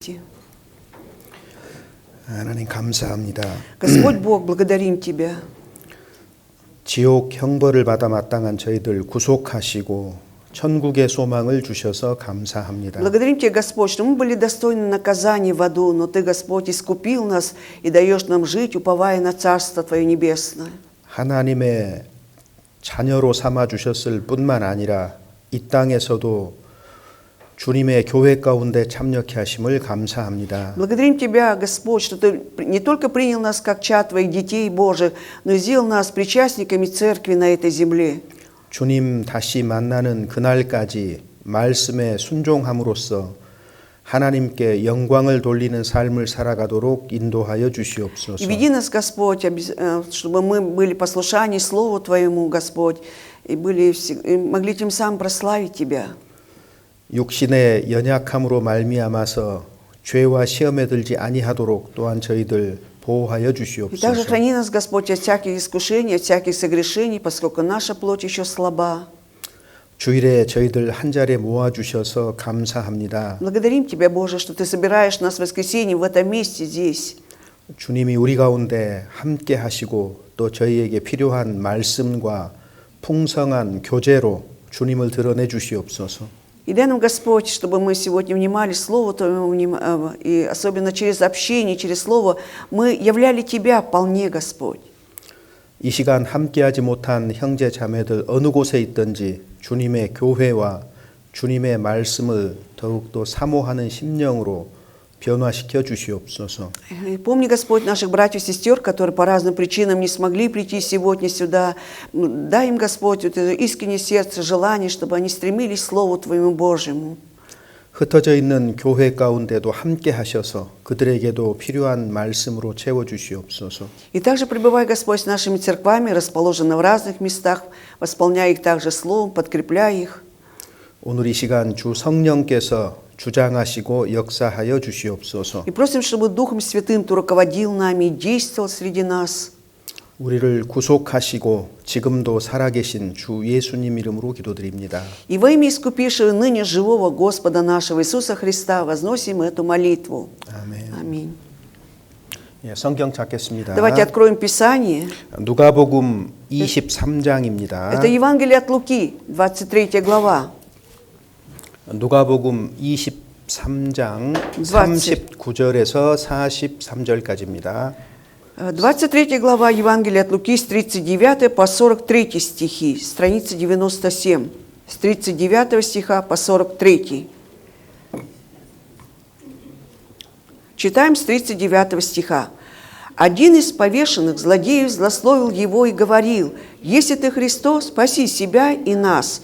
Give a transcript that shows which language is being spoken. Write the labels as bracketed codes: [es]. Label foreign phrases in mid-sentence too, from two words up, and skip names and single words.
[ko] 하나님 감사합니다. [ru] Господь Бог, благодарим Тебя. [ko] 지옥 형벌을 받아 마땅한 저희들 구속하시고 천국의 소망을 주셔서 감사합니다. [ru] Благодарим Тебя, Господь, что мы были достойны наказания в аду, но Ты, Господь, искупил нас и даешь нам жить, уповая на Царство Твое Небесное. [ko] 하나님의 자녀로 삼아 주셨을 뿐만 아니라 이 땅에서도 주님의 교회 가운데 참여케 하심을 감사합니다. [ru] Благодарим Тебя, Господь, что Ты не только принял нас как чад Твоих детей Божьих, но и сделал нас причастниками Церкви на этой земле. [ko] 주님 다시 만나는 그날까지 말씀에 순종함으로써 하나님께 영광을 돌리는 삶을 살아가도록 인도하여 주시옵소서. [ru] И веди нас, Господь, чтобы мы были послушаны Слову Твоему, Господь, и могли тем самым прославить Тебя. [ko] 육신의 연약함으로 말미암아서 죄와 시험에 들지 아니하도록 또한 저희들 보호하여 [ru] И [ko] 주시옵소서. [ru] также храни нас, Господь, от всяких искушений, от всяких согрешений, поскольку наша плоть еще слаба. [ko] 주일에 저희들 한 자리에 모아 주셔서 감사합니다. [ru] Благодарим Тебя, Боже, что Ты собираешь нас в воскресенье в этом месте здесь. [ko] 주님이 우리 가운데 함께 하시고 또 저희에게 필요한 말씀과 풍성한 교제로 주님을 드러내 주시옵소서. [ru] И дай нам, Господь, чтобы мы сегодня внимали Слову Твоему, и особенно через общение, через Слово, мы являли Тебя вполне, Господь. [ko] 이 시간 함께하지 못한 형제 자매들 어느 곳에 있든지 주님의 교회와 주님의 말씀을 더욱더 사모하는 심령으로 변화시켜 주시옵소서. [ru] И помни, Господь, наших братьев и сестер, которые по разным причинам не смогли прийти сегодня сюда. Дай им, Господь, вот это искреннее сердце, желание, чтобы они стремились к Слову Твоему Божьему. [ko] 흩어져 있는 교회 가운데도 함께 하셔서 그들에게도 필요한 말씀으로 채워 주시옵소서. [ru] И также пребывай, Господь, с нашими церквами, расположенными в разных местах, восполняя их также Словом, подкрепляя их. [ko] 오늘 이 시간 주 성령께서 주장하시고 역사하여 주시옵소서. [ru] И просим, чтобы Духом Святым Ты руководил нами и действовал среди нас. [ko] 우리를 구속하시고 지금도 살아계신 주 예수님 이름으로 기도드립니다. [ru] И во имя искупившего ныне живого Господа нашего Иисуса Христа возносим эту молитву. [ko] 아멘. [ru] Аминь. [ko] 예, 성경 찾겠습니다. [ru] Давайте откроем Писание. [ko] 누가복음 23장입니다. [ru] Это Евангелие от Луки, 23 глава. [ko] 누가복음 23장 39절에서 43절까지입니다. [ru] 23 глава Евангелия от Луки с 39 по 43 стихи, страница 97, с 39 стиха по 43. Читаем с 39 стиха. Один из повешенных злодеев злословил его и говорил: «Если ты Христос, спаси себя и нас».